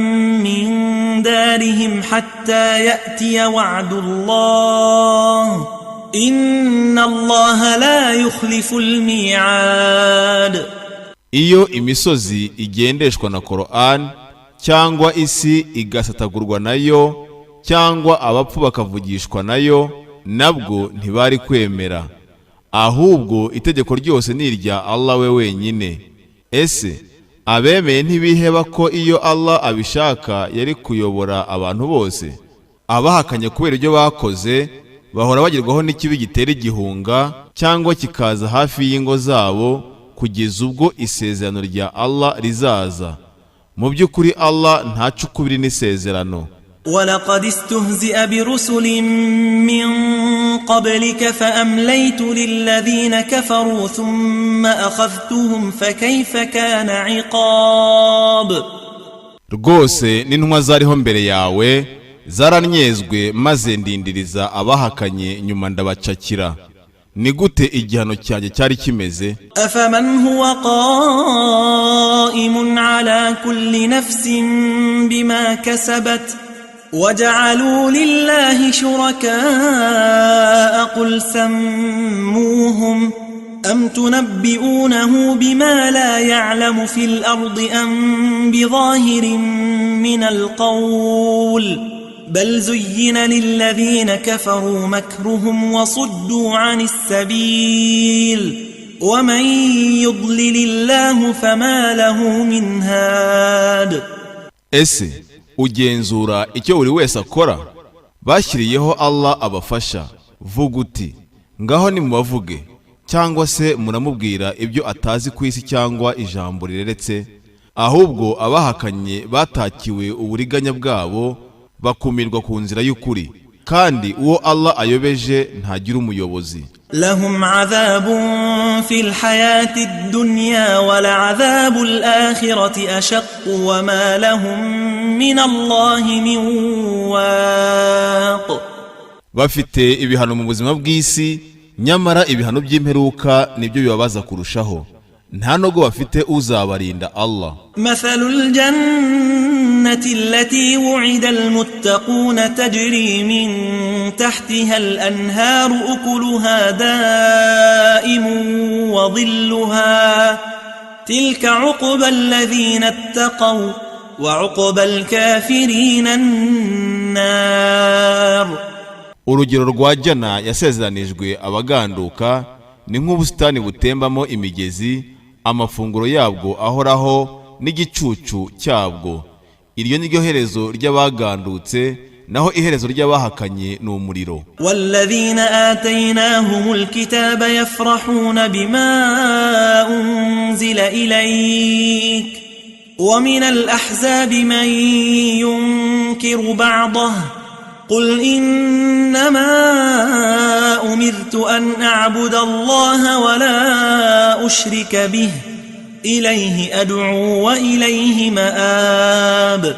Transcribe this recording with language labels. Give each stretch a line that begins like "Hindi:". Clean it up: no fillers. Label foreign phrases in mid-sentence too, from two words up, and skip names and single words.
Arabic: من دارهم حتى يأتي وعد الله إن الله لا يخلف الميعاد.
Kinyarwanda: Iyo imisozi igendeshwa na Qur'an cyangwa isi igasatagurwa nayo cyangwa abapfu bakavugishwa nayo, nabwo ntibari kwemera, ahubwo itegeko ryose ni irya Allah we wenyine. Ese abemeye ntibiheba ko iyo Allah abishaka yari kuyobora abantu bose? Abahakanye kubera ibyo bakoze bahora bagirwaho n'ikibi gitera igihunga cyangwa kikaza hafi y'ingo zabo kugeza ubwo isezerano rya Allah rizaza. Mu by'ukuri Allah ntacukubiri n'isezerano.
Arabic: ولقد استهزئ برسل من قبلك فأمليت للذين كفروا ثم أخذتهم فكيف كان عقاب.
Kinyarwanda: Rwose n'intumwa zariho mbere yawe zaranyezwe maze ndindiriza abahakanye nyuma ndabacakira, ni gute igihano cyanjye cyari kimeze?
Arabic: أفمن هو قائم على كل نفس بما كسبت وجعلوا لله شركاء قل سموهم أم تنبئونه بما لا يعلم في الأرض أم بظاهر من القول بل زين للذين كفروا مكرهم وصدوا عن السبيل ومن يضلل الله فما له من هاد.
Kinyarwanda: Ese ugenzura icyo buri wese akora? Bashyiriyeho Allah abafasha. Vuga uti ngaho nimubavuge, cyangwa se muramubwira ibyo atazi ku isi cyangwa ijambo rireretse, ahubwo abahakanye batakiwe uburiganya bwabo bakumirwa ku nzira y'ukuri, kandi uwo Allah ayobeje ntagira umuyobozi.
Arabic: لهم عذاب في الحياة الدنيا ولعذاب الآخرة أشق وما لهم من الله من واق.
Kinyarwanda: Bafite ibihano mu buzima bw'isi, nyamara ibihano by'imperuka nibyo bibabaza kurushaho. nta nubwo bafite uzabarinda Allah.
Arabic: مثل الجنة التي وعد المتقون تجري من تحتها الأنهار أكلها دائم وظلها تلك عقبى الذين اتقوا وعقبى الكافرين النار.
Kinyarwanda: Urugero rwa jana yasezeranijwe abaganduka ni nk'ubusitani butembamo imigezi, amafunguro yabwo ahoraho n'igicucu cyabwo. Iryo ni ryo herezo ry'abagandutse, naho iherezo ry'abahakanye ni umuriro.
Arabic: والذين آتيناهم الكتاب يفرحون بما أنزل إليك ومن الأحزاب من ينكر بعضه قل إنما أمرت أن أعبد الله ولا أشرك به إليه أدعو وإليه مآب.